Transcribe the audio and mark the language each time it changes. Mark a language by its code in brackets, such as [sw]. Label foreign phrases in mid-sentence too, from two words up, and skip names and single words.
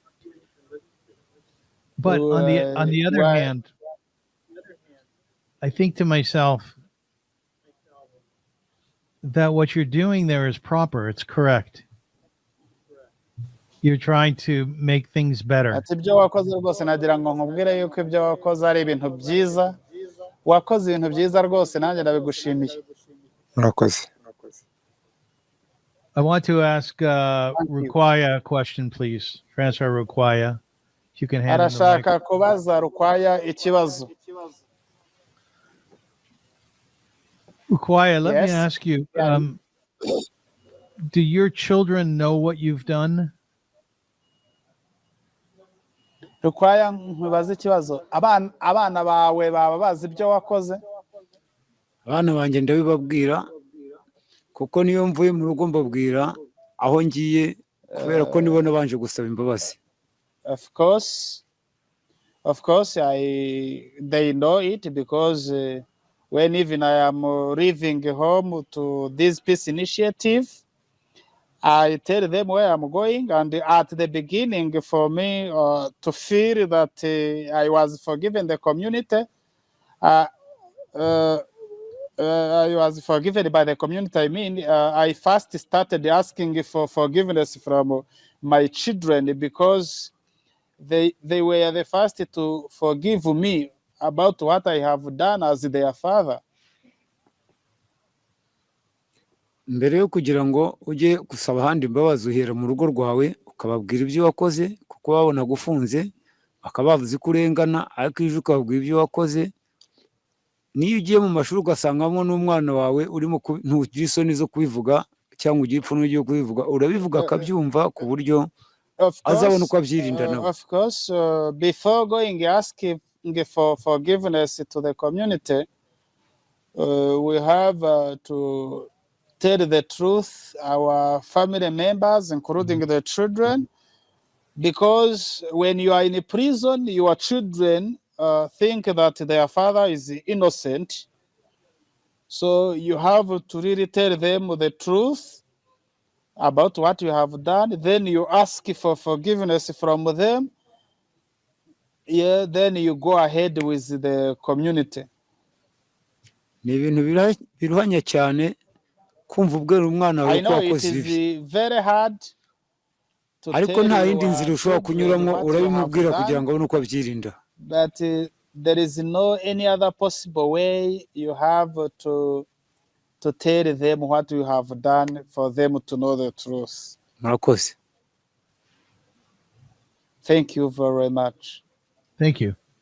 [en] But on the other hand, I think to myself that what you're doing there is proper. It's correct. You're trying to make things better. [rw] Ati ibyo wakoze rwose nagira ngo nkubwire yuko ibyo wakoze ari ibintu byiza. Wakoze ibintu byiza rwose nanjye ndabigushimiye. Murakoze. [en] I want to ask Rukwaya a question, please. Transfer Rukwaya. If you can handle the mic. [rw] Arashaka kubaza Rukwaya ikibazo. [en] Rukwaya, let Yes. me ask you, do your children know what you've done? [rw] Rukwaya nkubaza ikibazo. Abana bawe baba bazi ibyo wakoze? Abana banjye ndabibabwira kuko niyo mvuye mu rugo mbabwira aho ngiye kubera ko nibo nabanje gusaba imbabazi. [en] Of course, they know it because when even I am leaving home to this peace initiative, I tell them where I'm going, and at the beginning, for me to feel that I was forgiven the community, I was forgiven by the community. I mean, I first started asking for forgiveness from my children because they were the first to forgive me about what I have done as their father. [rw] mbere yo kugira ngo ujye gusaba ahandi imbabazi uhera mu rugo rwawe ukababwira ibyo wakoze kuko babona gufunze bakaba bavuze ko urengana, ariko iyo uje ukababwira ibyo wakoze, niyo ugiye mu mashuri ugasangamo n'umwana wawe urimo ntugire isoni zo kubivuga cyangwa ugira ipfunwe ryo kubivuga, urabivuga akabyumva ku buryo azabona uko abyirinda nawe. [en] Of course, before going asking for forgiveness to the community, we have to tell the truth, our family members, including the children, because when you are in prison, your children think that their father is innocent. So you have to really tell them the truth about what you have done. Then you ask for forgiveness from them. Yeah, then you go ahead with the community. [rw] Ni ibintu biruhanya cyane kumva ubwira umwana wawe ko wakoze ibi, ariko nta yindi nzira ushobora kunyuramo, urabimubwira kugira ngo abone uko abyirinda. [en] But there is no any other possible way. You have to tell them what you have done for them to know the truth. [rw] Murakoze. [en] Thank you very much. Thank you.